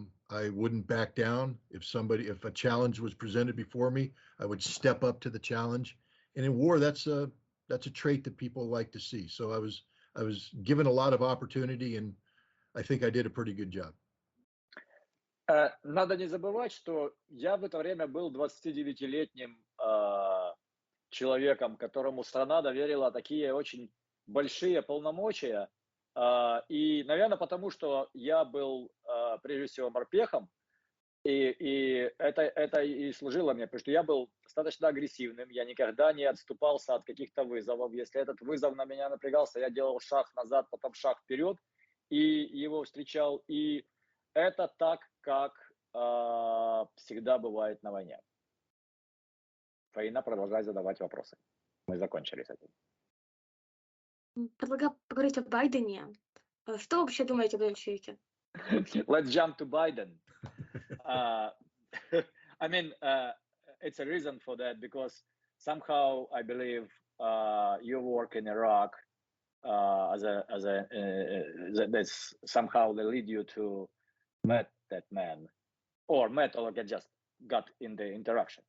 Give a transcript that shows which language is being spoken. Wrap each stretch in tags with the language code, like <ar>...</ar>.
<en>I wouldn't back down. If a challenge was presented before me, I would step up to the challenge. And in war, that's a trait that people like to see. So I was given a lot of opportunity, and I think I did a pretty good job.</en> <ru>Надо не забывать, что я в это время был 29-летним человеком, которому страна доверила такие очень большие полномочия. И, наверное, потому что я был, прежде всего, морпехом, и это и служило мне, потому что я был достаточно агрессивным, я никогда не отступался от каких-то вызовов. Если этот вызов на меня напрягался, я делал шаг назад, потом шаг вперед, и его встречал. И это так, как всегда бывает на войне. Фаина, продолжай задавать вопросы. Мы закончили с этим. Предлагаю поговорить о Байдене. Что вы вообще думаете об этом человеке?</ru> <en>Let's jump to Biden. I mean, it's a reason for that, because somehow I believe your work in Iraq that's somehow they lead you to met that man, or met or just got in the interaction.</en>